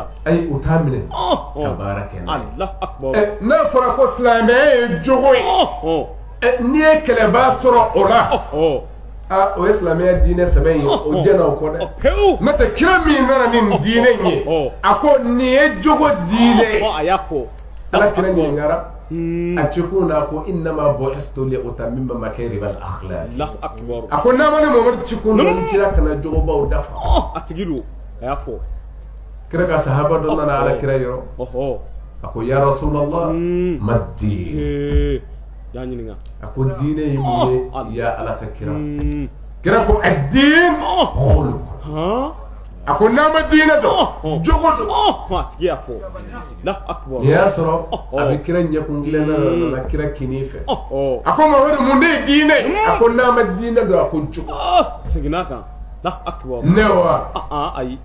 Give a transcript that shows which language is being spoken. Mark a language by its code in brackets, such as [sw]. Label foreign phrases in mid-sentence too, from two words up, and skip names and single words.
[bm] ayi u t'a minɛ ka baara kɛ n'a fɔra ko silamɛya ye jogo ye n'i ye kɛlɛbaa sɔrɔ o la o ye silamɛya diinɛ sɛbɛn ye o jɛna o kɔ dɛ n'o tɛ kira min nana ni nin diinɛ in ye a ko nin ye jogo diinɛ ye a y'a fɔ ala kira ɲininkara a cikun na ko [ar] إنما بعثت لأتمم مكارم الأخلاق [bm] a ko n'a ma ne mamadu cikun na ni cira kana jogobaw dafa a tigi don a y'a fɔ kira ka sahaba dɔ nana ala kira yɔrɔ a ko [ar] يا رسول الله ما الدين [bm] y'a ɲininka a ko diinɛ ye mun ye ya ala ka kira kira ko [ar] الدين خلق [bm] a ko n'a ma diinɛ dɔn jogo don a tigi y'a fɔ nin y'a sɔrɔ a bɛ kira ɲɛkun tilenna nana kira kini fɛ a ko mamadu mun de ye diinɛ a ko n'a ma diinɛ dɔn a ko jogo seginna kan ne wa ayi